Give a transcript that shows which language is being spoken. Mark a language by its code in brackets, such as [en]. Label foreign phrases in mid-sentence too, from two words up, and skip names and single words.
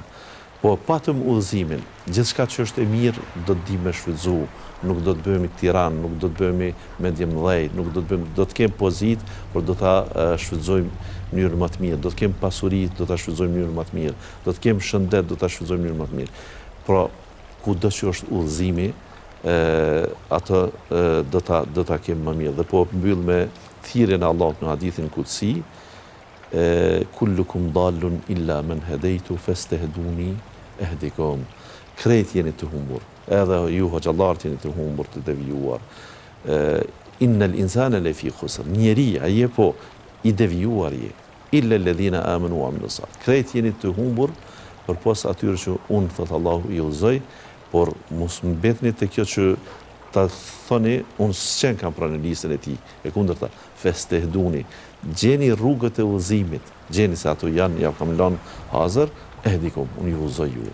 [sq] Po e patëm udhëzimin, gjithçka që është e mirë do të di me shfrytzu, nuk do të bëhemi tiran, nuk do të bëhemi mendjemdhej, nuk do të kemi pozitë, por do ta shfrytëzojmë në mënyrë më të mirë, do të kemi pasuri, do ta shfrytëzojmë në mënyrë më të mirë, do të kemi shëndet, do ta shfrytëzojmë në mënyrë më të mirë. Pra, kudo që është udhëzimi, atë do ta kemi më mirë. Dhe po mbyll me thirrjen e Allahut në hadithin kutsi, [ar] كلكم ضال إلا من هديته فاستهدوني أهدكم. [sq] Krejt jeni të humbur, edhe ju hoxhallarët jeni të humbur, të devijuar. [ar] إن الإنسان لفي خسر. [sq] Njeriu ai po i devijuar je, [ar] إلا الذين آمنوا وعملوا الصالحات. [sq] Krejt jeni të humbur, përpos atyre që unë, thot Allahu, i udhëzoj, por mos mbetni te kjo që ta thoni unë s'qen kam pranë listën e tij. E kundërta, festehduni. Gjeni rrugët e udhëzimit, gjeni se ato janë, ja kam lënë hazër, ehdikum, unë ju udhëzoj ju.